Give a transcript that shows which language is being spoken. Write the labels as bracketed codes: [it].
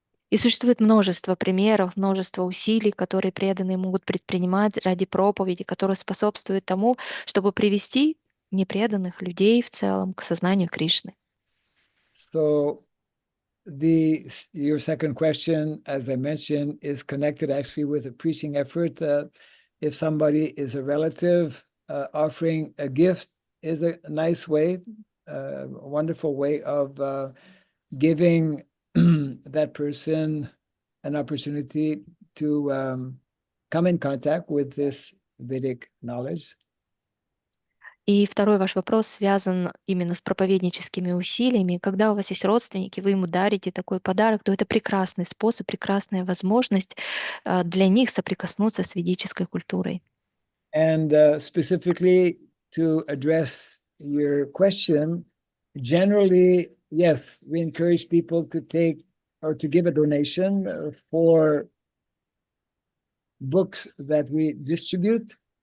[ru] И существует множество примеров, множество усилий, которые преданные могут предпринимать ради проповеди, которые способствуют тому, чтобы привести непреданных людей в целом к сознанию Кришны. [en] So your second question, as I mentioned, is connected actually with a preaching effort. If somebody is a relative, offering a gift is a nice way, a wonderful way of giving that person an opportunity to come in contact with this Vedic knowledge. [ru] И второй ваш вопрос связан именно с проповедническими усилиями. Когда у вас есть родственники, вы ему дарите такой подарок, то это прекрасный способ, прекрасная возможность для них соприкоснуться с ведической культурой. [en] And specifically to address your question, generally, yes, we encourage people to take or to give a donation for books that we distribute.